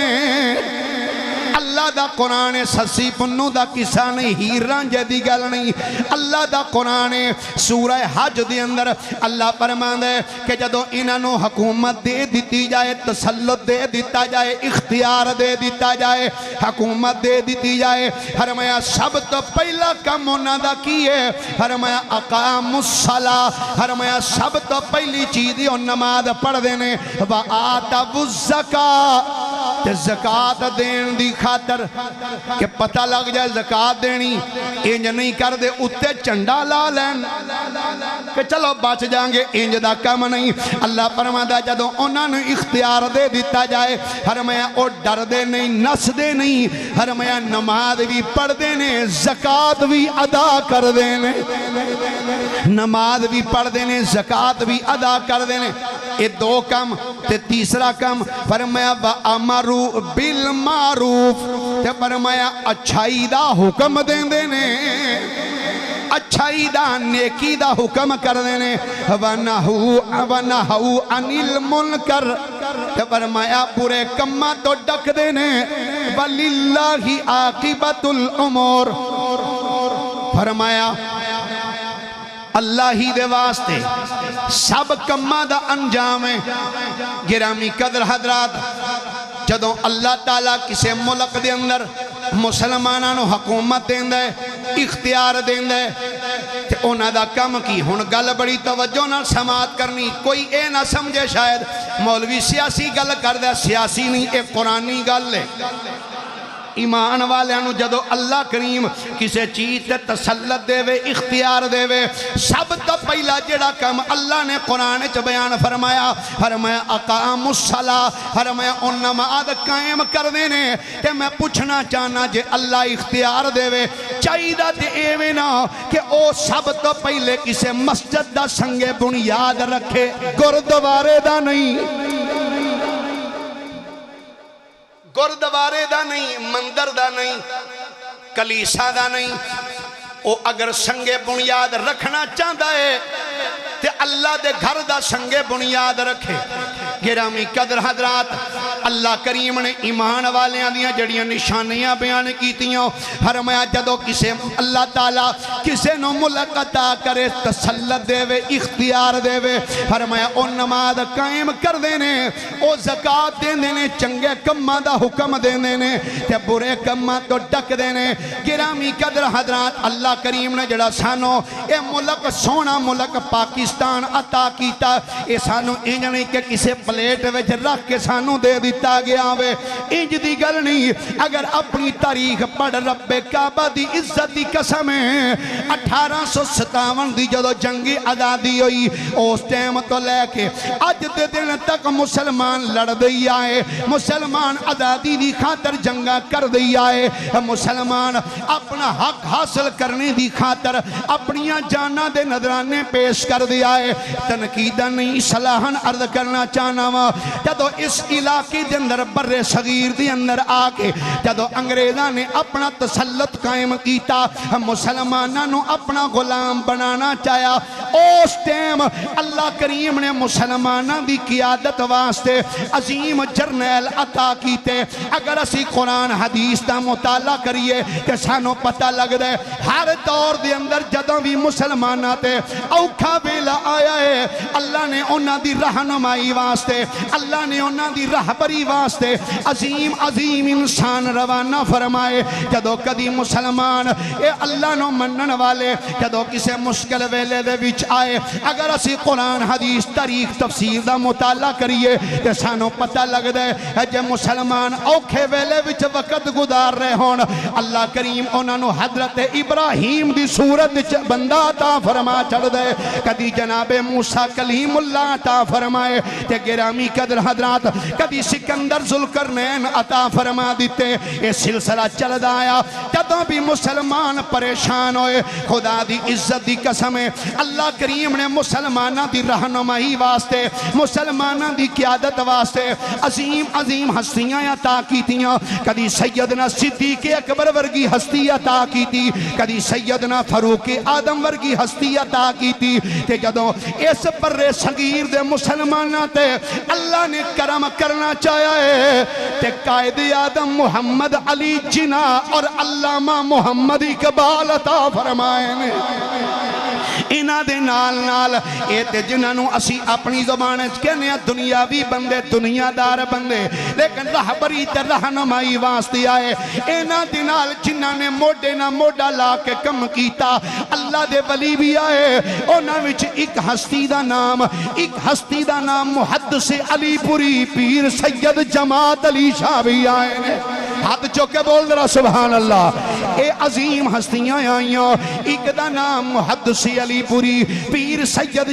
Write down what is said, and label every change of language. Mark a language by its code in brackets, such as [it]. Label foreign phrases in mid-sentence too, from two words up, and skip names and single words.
[pa] اللہ دا قرآن سسی پنو دا قصہ نہیں، ہیران جدی گل نہیں، اللہ دا قرآن سورہ حج دے اندر اللہ فرمان ہے کہ جدو انہوں حکومت دے دیتی جائے، تسلط دے دیتا جائے، اختیار دے دیتا جائے، حکومت دے دیتی جائے، فرمایا سب تو پہلا کم انہوں دا کی ہے، فرمایا [ar] اقاموا الصلاة، [pa] فرمایا سب تو پہلی چیزی اور نماز پڑھ دینے، [ar] وآتوا الزکاة، [pa] تے زکات دین دی خاطر کہ پتہ لگ جائے زکات دینی انج نہیں کر دے اتے چنڈا لا لین کہ چلو بچ جائیں گے، انج دا کم نہیں۔ اللہ فرماتا جدوں انہاں نے اختیار دے دیتا جائے فرمایا او ڈر دے نہیں، نس دے نہیں، فرمایا نماز بھی پڑھ دے نے، زکات بھی ادا کر دے نے، نماز بھی پڑھ دے نے، زکات بھی ادا کر دے نے۔ یہ دو کم تے تیسرا کم فرمایا [ar] وَأَمَرُوا بِالْمَعْرُوفِ [pa] تے فرمایا اچھائی دا حکم دین دے نے، اچھائی دا نیکی دا حکم کر دینے، [ar] وَنَهُوا عَنِ الْمُنْكَرِ [pa] تے فرمایا برے کمہ تو ڈک دینے، [ar] وَلِلَّهِ عَاقِبَةُ الْأُمُورِ [pa] فرمایا اللہ ہی دے واسطے سب کمہ دا انجام ہے۔ گرامی قدر حضرات جدوں اللہ تعالیٰ کسے ملک دے اندر مسلمانانو حکومت دین دے، اختیار دین دے تے انہاں دا کم کی ہن گل بڑی توجہ نال سماعت کرنی، کوئی اے نہ سمجھے شاید مولوی سیاسی گل کر دے، سیاسی نہیں اے قرآنی گل ہے۔ ایمان والےانو جدو اللہ کریم کسے چیز تے تسلط دے وے، اختیار دے وے، سب تو پہلا جڑا کم اللہ نے قرآن چ بیان فرمایا، فرمایا [ar] اقاموا الصلاۃ، [pa] فرمایا ان نماز قائم کر دینے۔ کہ میں پوچھنا چاہنا جے اللہ اختیار دے وے چاہیدہ تے ایویں نہ کہ او سب تو پہلے کسے مسجد دا سنگے بنیاد رکھے، گردوارے دا نہیں، گردوارے دا نہیں، مندر دا نہیں، کلیسا دا نہیں۔ او اگر سنگے بنیاد رکھنا چاہتا ہے تے اللہ دے گھر دا سنگے بنیاد رکھے۔ گرامی قدر حضرات اللہ کریم نے ایمان والیاں دیاں جڑیاں نشانیاں بیان کیتیاں، فرمایا جدو کسے اللہ تعالیٰ کسے نو ملک عطا کرے، تسلط دے وے، اختیار دے وے، فرمایا او نماز قائم کر دینے، او زکات دے دینے، چنگے کمہ دا حکم دے دینے تے برے کمہ تو ڈک دینے۔ گرامی قدر حضرات اللہ کریم نے جڑا سانو اے ملک سونا ملک پاکستان عطا کیتا، اے سانو انج نہیں کہ کسے پلیٹ وچ رکھ کے سانو دے دیتا گیا وے، انج دی گل نہیں۔ اگر اپنی تاریخ پڑھ رب کعبہ دی عزت دی قسم ہے، 1857 دی جدو جنگی آزادی ہوئی اس ٹائم تو لے کے اج دے دن تک مسلمان لڑ دئی آئے، مسلمان آزادی دی خاطر جنگا کر دئی آئے، مسلمان اپنا حق حاصل کرنے دی خاطر اپنیاں جانا دے نظرانے پیش کر دیا ہے۔ تنقیدہ نہیں صلاحاً عرض کرنا چاہنا وا جدو اس علاقے دے اندر بر صغیر دے اندر آکے جدو انگریزاں نے اپنا تسلط قائم کیتا، مسلمانوں اپنا غلام بنانا چاہیا، اس ٹائم اللہ کریم نے مسلمانوں دی قیادت واسطے عظیم جرنیل عطا کیتے۔ اگر اسی قرآن حدیث دا مطالعہ کریے کہ سانو پتہ لگ دے ہر دور دے اندر جدوں بھی مسلمانہ تے اوکھا ویلا آیا ہے، اللہ نے انہاں دی رہنمائی واسطے، اللہ نے انہاں دی رہبری واسطے عظیم عظیم انسان روانہ فرمائے۔ جدو کدی مسلمان اے اللہ نو منن والے جدو کسے مشکل ویلے دے وچ آئے، اگر اسی قرآن حدیث تاریخ تفسیر دا مطالعہ کریے تے سانو پتہ لگ دے جے مسلمان اوکھے ویلے وچ وقت گزار رہے ہون، اللہ کریم انہاں نو حضرت ابراہیم دی صورت وچ بندہ عطا فرما چھڑ دے، کدی جناب موسیٰ کلیم اللہ عطا فرمائے تے گرامی قدر حضرات کدی سکندر ذوالقرنین عطا فرما دیتے۔ یہ سلسلہ چل دایا جدوں بھی مسلمان پریشان ہوئے، خدا دی عزت دی قسم ہے اللہ کریم نے مسلمانہ دی رہنمائی واسطے، مسلمانہ دی قیادت واسطے عظیم عظیم ہستیاں عطا کیتیاں۔ کدی سیدنا صدیق اکبر ورگی ہستی عطا کیتی، کدی سیدنا فاروق آدم ورگی ہستی عطا کیتی تے جدوں اس پر صغیر دے مسلمانہ تے اللہ نے کرم کرنا چاہیا ہے تے قائد آدم محمد علی جناح اور علامہ محمد اقبال عطا فرمائے نے۔ انہاں دے نال نال اے تے جنہاں نو اسی اپنی زبان وچ کہنے دنیاوی بندے دنیا دار بندے لیکن رہبری تے رہنمائی واسطے آئے انہاں دے نال جنہاں نے موڈے نہ موڈا لا کے کم کیتا اللہ دے ولی بھی آئے انہاں وچ ایک ہستی دا نام محدث علی پوری پیر سید جماعت علی شاہ بھی آئے نے ہاتھ چوکے بول درہ [ar] سبحان اللہ [pa] اے عظیم ہستیاں آئیاں ایک دا نام محدث علی پوری پیر سید